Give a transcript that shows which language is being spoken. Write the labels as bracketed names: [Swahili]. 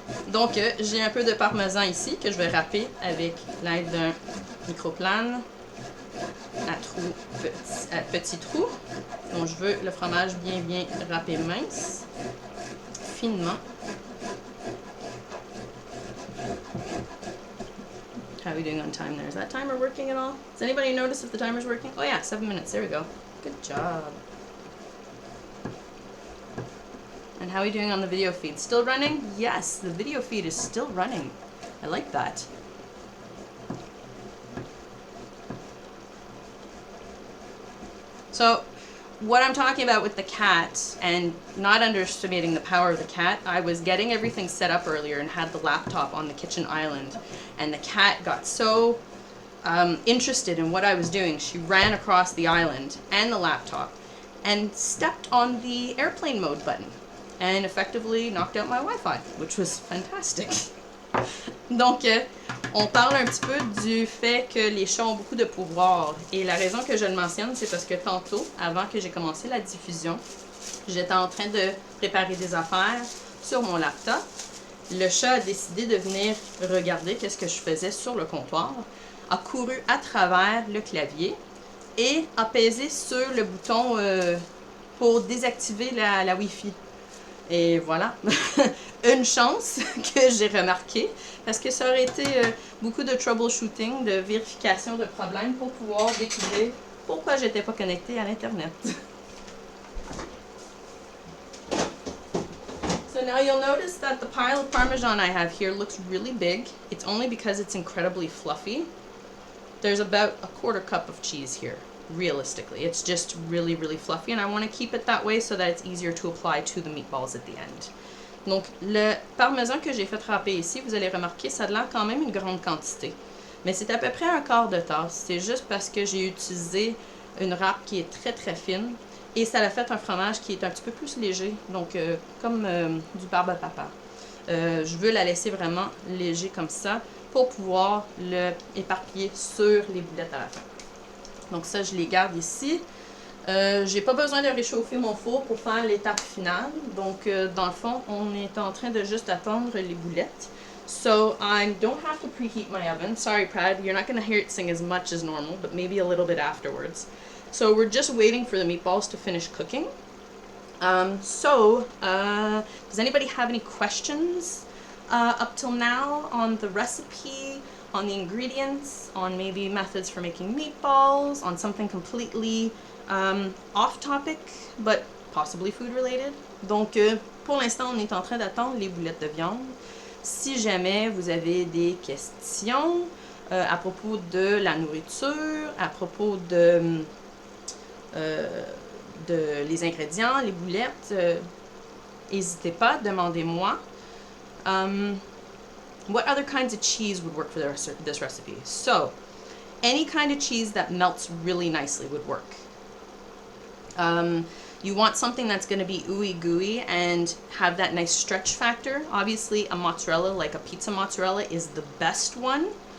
[French] Donc, j'ai un peu de parmesan ici que je vais râper avec l'aide d'un microplane à petit trou. Donc, je veux le fromage bien râpé mince, finement. [English] How are we doing on time there? Is that timer working at all? Does anybody notice if the timer's working? Oh yeah, 7 minutes. There we go. Good job. And how are we doing on the video feed? Still running? Yes, the video feed is still running. I like that. So, what I'm talking about with the cat, and not underestimating the power of the cat, I was getting everything set up earlier and had the laptop on the kitchen island, and the cat got so interested in what I was doing, she ran across the island and the laptop and stepped on the airplane mode button and effectively knocked out my Wi-Fi, which was fantastic. [French] Donc, on parle un petit peu du fait que les chats ont beaucoup de pouvoir. Et la raison que je le mentionne, c'est parce que tantôt, avant que j'ai commencé la diffusion, j'étais en train de préparer des affaires sur mon laptop. Le chat a décidé de venir regarder qu'est-ce que je faisais sur le comptoir, a couru à travers le clavier et a pesé sur le bouton pour désactiver la Wi-Fi. Et voilà, une chance que j'ai remarqué, parce que ça aurait été beaucoup de troubleshooting, de vérification de problèmes pour pouvoir découvrir pourquoi j'étais pas connectée à l'Internet. [English] So now you'll notice that the pile of Parmesan I have here looks really big. It's only because it's incredibly fluffy. There's about a 1/4 cup of cheese here. Realistically, it's just really fluffy, and I want to keep it that way so that it's easier to apply to the meatballs at the end. [French] Donc, le parmesan que j'ai fait râper ici, vous allez remarquer, ça a l'air quand même une grande quantité. Mais c'est à peu près 1/4 de tasse. C'est juste parce que j'ai utilisé une râpe qui est très fine, et ça a fait un fromage qui est un petit peu plus léger, donc comme du barbe à papa. Je veux la laisser vraiment léger comme ça pour pouvoir le éparpiller sur les boulettes à la fin. Donc ça, je les garde ici. J'ai pas besoin de réchauffer mon four pour faire l'étape finale. Donc, dans le fond, on est en train de juste attendre les boulettes. [English] So, I don't have to preheat my oven. Sorry, Brad, you're not going to hear it sing as much as normal, but maybe a little bit afterwards. So, we're just waiting for the meatballs to finish cooking. Does anybody have any questions up till now on the recipe, on the ingredients, on maybe methods for making meatballs, on something completely off topic, but possibly food related? [French] Donc, pour l'instant, on est en train d'attendre les boulettes de viande. Si jamais vous avez des questions à propos de la nourriture, à propos de les ingrédients, les boulettes, n'hésitez pas, demandez-moi. [English] What other kinds of cheese would work for this recipe? So, any kind of cheese that melts really nicely would work. You want something that's going to be ooey gooey and have that nice stretch factor. Obviously, a mozzarella, like a pizza mozzarella, is the best one.